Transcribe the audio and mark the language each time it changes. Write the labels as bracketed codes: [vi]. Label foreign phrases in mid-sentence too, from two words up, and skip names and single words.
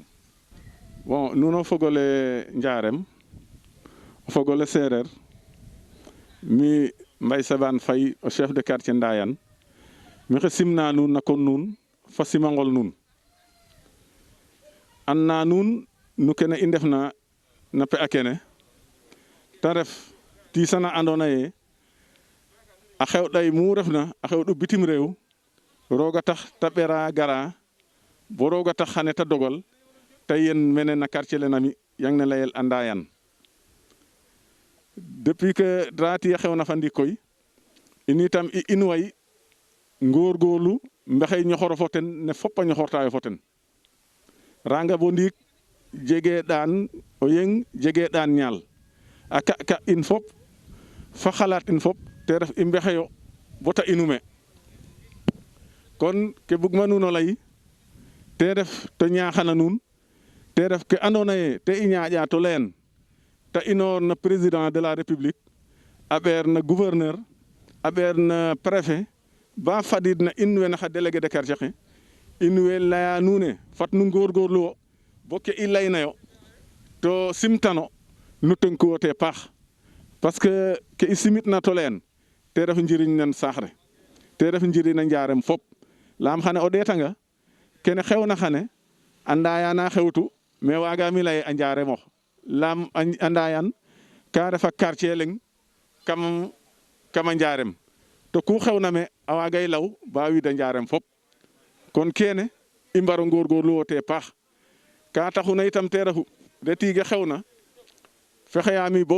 [fr] Bon, nous [srr] fogole Ndiarème fogole Serer mi Mbaye Sabane Faye [fr] au chef de quartier [srr] Ndayane mi xe simna nuun na kon nuun fa simangol nuun anna nuun nu kene i ndefna na pe a kene te ref tiisana andoona yee a xewɗay mu refna a xewɗu bitim réew roog a tax ta ɓera gara bo roog a tax xane ta dogal te yen mene na quartier le nami yang ne layel a Ndayane [fr] depuis que [srr] drati a xewna fa ndik koy in itam i in way ngóorgóorlu mbexey ñoxoro fo ten ne fop a ñoxortaayo fo ten ranga bo ndiik jege ɗaan o yeng jege ɗaan ñaal a ka in fop fa xalaat in fop te ref i mbexeyo bota inume kon ke bugma nuun o lay te ref to ñaaxana nuun te ref ke andoona yee te i ñaaƴaa to layan te inoor na [fr] président de la république [srr] a ɓeer na gouverneur a ɓeer na préfet ba fadiid na in we naxa [fr] délégué de quartier [srr] xe in way laya nuun ne fat nu ngóorgóorlu wo bo ke i laynayo to simtano nu tënkuwo te paax [fr] parce que [srr] ke i simitna to layan te ref njiriñ nan saax re te ref njiriñ a Ndiarème fop laam xane o ɗeetanga kene xewna xane a Ndayane xewtu mais waagaam o lay a Ndiarème ox laam a Ndayane ka ref a quartier leŋ kam a Ndiarème to ku xewna me a waagay law ba wiida Ndiarème fop kon kene i mbaro ngóorgóorlu wo te paax ka taxuna itam te refu de tiige xewna fexeyami bo